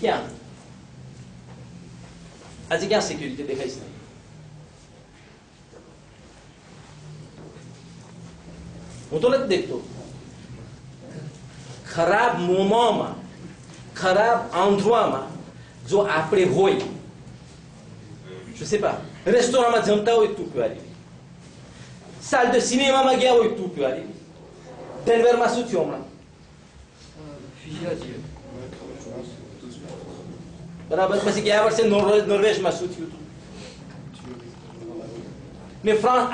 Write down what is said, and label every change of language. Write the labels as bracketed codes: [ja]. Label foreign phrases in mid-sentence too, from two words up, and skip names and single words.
[gu] ક્યાં આજે ક્યાં સિક્યુરિટી દેખાય છે? હું તો નથી દેખતો. ખરાબ મોમામાં, ખરાબ આંધવામાં જો આપણે હોય, [fr] je sais pas, [gu] રેસ્ટોરન્ટમાં જમતા હોય તું ક્યાં આવી, સાલ તો સિનેમામાં ગયા હોય તું ક્યાં આવી. ડેનવરમાં શું થયું હમણાં? બરાબર. પછી ગયા વર્ષે નોર્વેજમાં શું થયું હતું ને ફ્રાન્સ.